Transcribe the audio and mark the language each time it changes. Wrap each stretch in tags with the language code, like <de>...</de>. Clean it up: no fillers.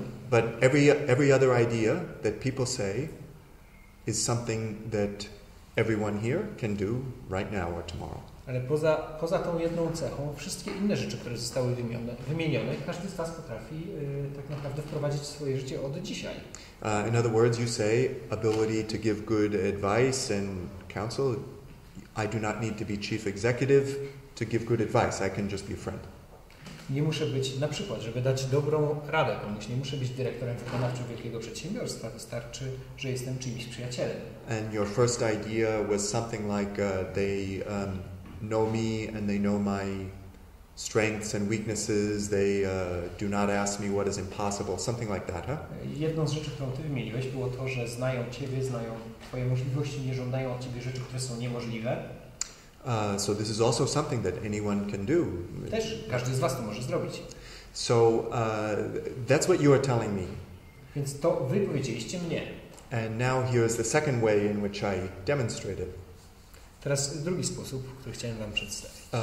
<en>But every other idea that people say is something that everyone here can do right now or tomorrow.</en> <pl>Ale poza tą jedną cechą, wszystkie inne rzeczy, które zostały wymienione, każdy z Was potrafi tak naprawdę wprowadzić w swoje życie od dzisiaj.</pl> <en>In other words, you say ability to give good advice and counsel. I do not need to be chief executive to give good advice. I can just be a friend.</en> <pl>Nie muszę być, na przykład, żeby dać dobrą radę komuś, nie muszę być dyrektorem wykonawczym wielkiego przedsiębiorstwa, wystarczy, że jestem czyimś przyjacielem.</pl> <en>And your first idea was something like they know me and they know strengths and weaknesses. They do not ask me what is impossible, something like that, huh?</en> <pl>Jedną z rzeczy, którą Ty wymieniłeś, było to, że znają Ciebie, znają Twoje możliwości, nie żądają od Ciebie rzeczy, które są niemożliwe.</pl> <en>So this is also something that anyone can do.</en> <pl>Też każdy z Was to może zrobić.</pl> <en>So that's what you are telling me.</en> <pl>Więc to Wy powiedzieliście mnie.</pl> <en>And now here is the second way in which I demonstrated.</en> <pl>Teraz drugi sposób, który chciałem Wam przedstawić.</pl>